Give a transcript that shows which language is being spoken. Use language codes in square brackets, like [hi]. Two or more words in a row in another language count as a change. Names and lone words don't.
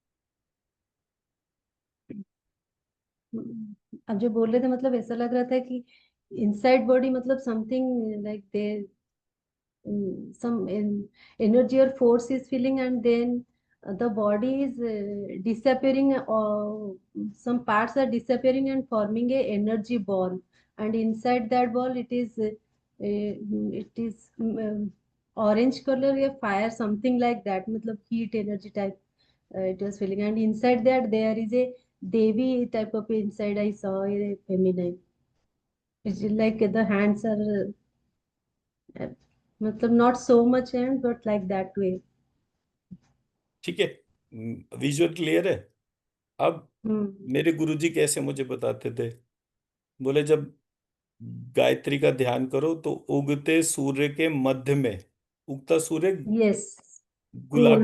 [hi] अब जो बोल रहे थे मतलब ऐसा लग रहा था कि [en] inside body मतलब something like they some energy or force is feeling, and then the body is disappearing, or some parts are disappearing and forming a energy ball, and inside that ball it is orange color, a fire, something like that, matlab heat energy type. It was feeling, and inside that there is a devi type of inside. I saw a feminine. It's like the hands are मतलब not so much hand but like that way. [hi] ठीक है, विजुअल क्लियर है। अब हम्म। मेरे गुरुजी कैसे मुझे बताते थे, बोले जब गायत्री का ध्यान करो तो उगते सूर्य के मध्य में, उगता सूर्य [en] yes. core,